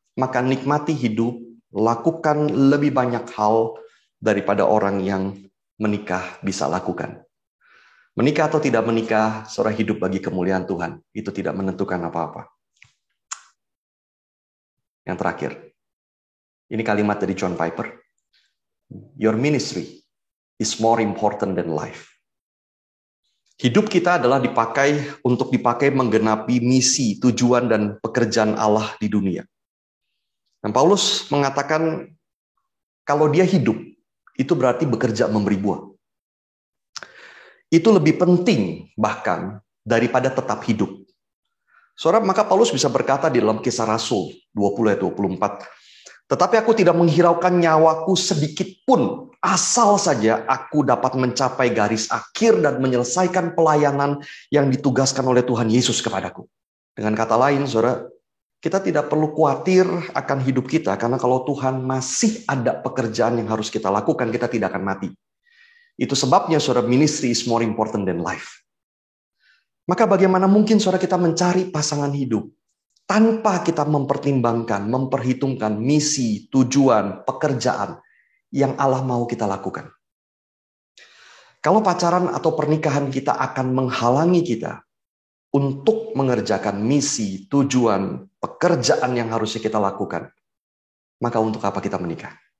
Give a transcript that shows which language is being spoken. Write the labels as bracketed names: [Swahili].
[Indonesian] Maka nikmati hidup, lakukan lebih banyak hal daripada orang yang menikah bisa lakukan. Menikah atau tidak menikah, saudara, hidup bagi kemuliaan Tuhan. Itu tidak menentukan apa-apa. Yang terakhir, ini kalimat dari John Piper. [English] Your ministry is more important than life. [Indonesian] Hidup kita adalah dipakai menggenapi misi, tujuan, dan pekerjaan Allah di dunia. Dan Paulus mengatakan kalau dia hidup, itu berarti bekerja memberi buah. Itu lebih penting bahkan daripada tetap hidup. Saudara, maka Paulus bisa berkata di dalam Kisah Rasul 20 ayat 24, tetapi aku tidak menghiraukan nyawaku sedikit pun, asal saja aku dapat mencapai garis akhir dan menyelesaikan pelayanan yang ditugaskan oleh Tuhan Yesus kepadaku. Dengan kata lain, saudara, kita tidak perlu khawatir akan hidup kita, karena kalau Tuhan masih ada pekerjaan yang harus kita lakukan, kita tidak akan mati. Itu sebabnya, saudara, [English] ministry is more important than life. [Indonesian] Maka bagaimana mungkin, saudara, kita mencari pasangan hidup tanpa kita mempertimbangkan, memperhitungkan misi, tujuan, pekerjaan yang Allah mau kita lakukan. Kalau pacaran atau pernikahan kita akan menghalangi kita untuk mengerjakan misi, tujuan, pekerjaan yang harusnya kita lakukan, maka untuk apa kita menikah?